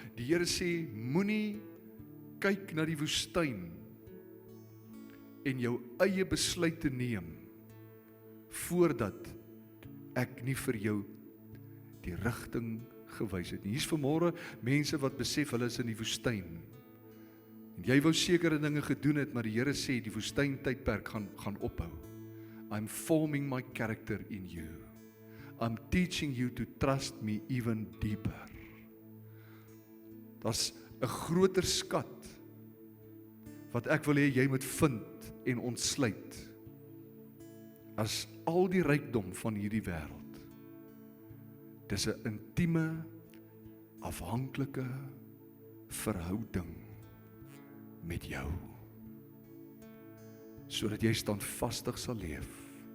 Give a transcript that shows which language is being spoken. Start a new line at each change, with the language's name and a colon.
Afrikaans: Die Here sê, moenie kyk na die woestyn en jou eie besluite neem voordat ek nie vir jou die rigting gewys het nie. Hier's vanmôre mense wat besef hulle is in die woestyn. En jy wou sekere dinge gedoen het, maar die Here sê die woestyntydperk gaan ophou.
English: I'm forming my character in you. I'm teaching you to trust me even deeper.
Afrikaans: Daar's 'n groter skat wat ek wil hê jy moet vind en ontsluit as al die rykdom van hierdie wêreld. Dis 'n intieme, afhanklike verhouding met jou, sodat jy standvastig sal leef.